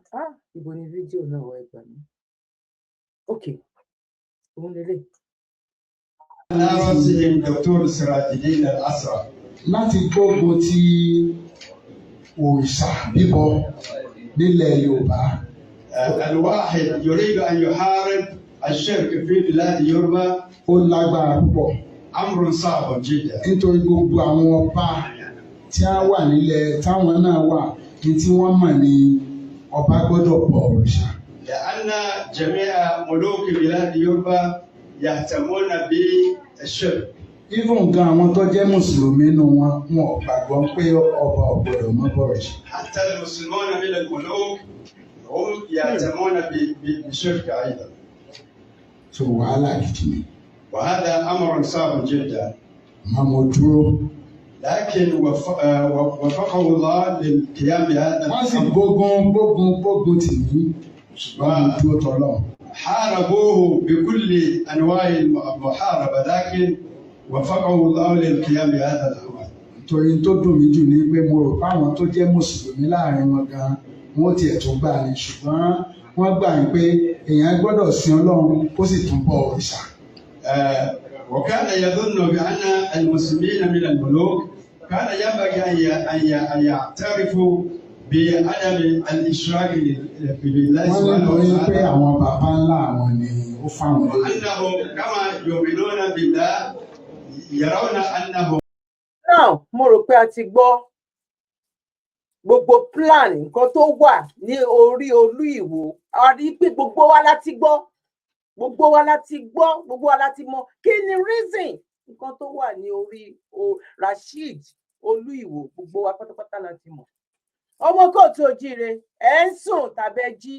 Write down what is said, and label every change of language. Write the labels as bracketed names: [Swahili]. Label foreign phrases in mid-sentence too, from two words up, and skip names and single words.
[Yoruba] Ibo ni fídíò náà wà, ẹ gbà mí. Ok, òun lélẹ̀. Dr. Sirajideen Al-Asra láti gbógun ti òrìṣà bíbọ nílẹ̀ Yorùbá. [Arabic] الواحد يريد أن يحارب الشرك في بلاد يوروبا. [Yoruba] Ó lágbára púpọ̀. [Arabic] أمر صعب جدا. [Yoruba] Nítorí gbogbo àwọn ọba tí a wà nílẹ̀ táwọn náà wà ní tí wọ́n mọ̀ ní ọba gbọ́dọ̀ bọ òrìṣà. [Arabic] لأن جميع ملوك بلاد يوروبا يهتمون بالشرك. [Yoruba] Even gan àwọn tó jẹ́ Mùsùlùmí nínú wọn ò gbàgbọ́ pé ọba ò gbọ́dọ̀ mọ bọ òrìṣà. [Arabic] حتى المسلمون من الملوك هم يهتمون بالشرك أيضا. وهذا أمر صعب جدا. لكن وفقه الله للقيام بهذا الأمر. حاربوه بكل أنواع المحاربة لكن وفقه الله للقيام بهذا الأمر. [Yoruba] torí tó dùn mí jù ní pé mo rò fáwọn tó jẹ́ Mùsùlùmí láàrin wọn gan wọ́n tiẹ̀ tún gbà ní ṣùgbọ́n wọ́n gbà pé èèyàn gbọ́dọ̀ sin Ọlọ́run kó sì tún bọ òrìṣà. [Arabic] وكان يظن بأن المسلمين من الملوك كان ينبغي أن يعترفوا بعدم الإشراك بالله سبحانه وتعالى. [Yoruba] wọ́n ní pé àwọn bàbá ńlá àwọn ni ó fáwọn lórí. [Arabic] وأنهم كما يؤمنون بالله يرون أنهم. [Yoruba] now mo rò pé a ti gbọ́ gbogbo plan nǹkan tó wà ní orí olú Ìwó a rí pé gbogbo wa láti gbọ́ gbogbo wa láti mọ̀ kí ni reason nǹkan tó wà ní orí Rasheed olú Ìwó gbogbo wa pátápátá láti mọ̀ ọmọ kóòtù òjíire ẹ ń sùn tàbí ẹ jí